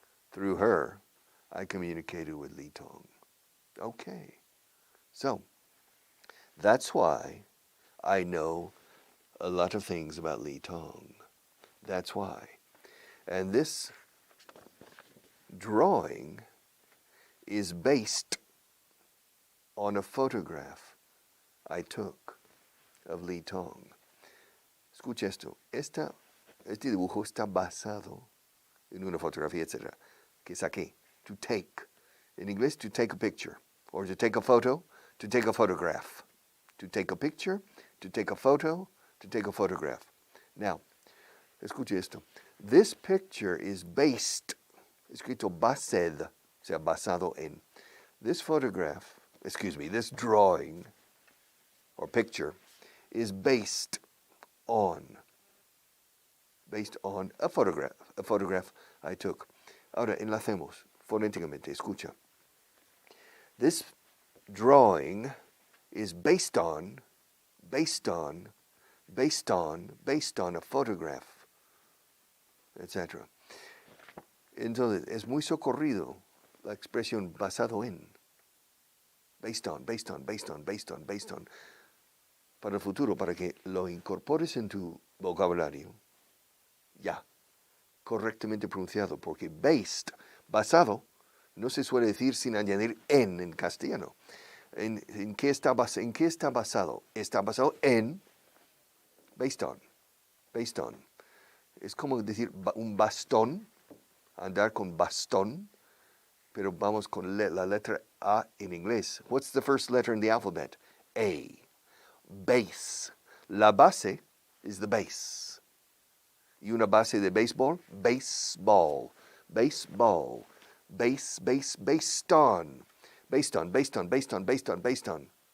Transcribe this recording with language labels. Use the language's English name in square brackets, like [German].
[English] Through her, I communicated with Li Tong. Okay, so that's why I know a lot of things about Li Tong. That's why. And this drawing is based on a photograph I took of Li Tong. [Spanish] Escucha esto. Este dibujo está basado en una fotografía, etc., que saqué. [English] To take. In English, to take a picture. Or to take a photo, to take a photograph. To take a picture, to take a photo, to take a photograph. [Spanish] Now, escuche esto. [English] This picture is based, [Spanish] escrito based, o sea, basado en. [English] This this drawing or picture is based on a photograph I took. [Spanish] Ahora, enlacemos fonéticamente, escucha. [English] This drawing is based on a photograph, etc. [Spanish] Entonces, es muy socorrido. la expresión basado en. [English] Based on, based on, based on, based on, based on. [Spanish] Para el futuro, para que lo incorpores en tu vocabulario. Ya, correctamente pronunciado, porque based, basado, no se suele decir sin añadir en castellano. ¿En qué está basado? Está basado en, [English] based on, based on. [Spanish] Es como decir un bastón, andar con bastón, pero vamos con la letra A en inglés. [English] What's the first letter in the alphabet? A. Base. La base is the base. [Spanish] ¿Y una base de béisbol? Baseball. Baseball. [English] Based on. Based on, based on, based on, based on, based on.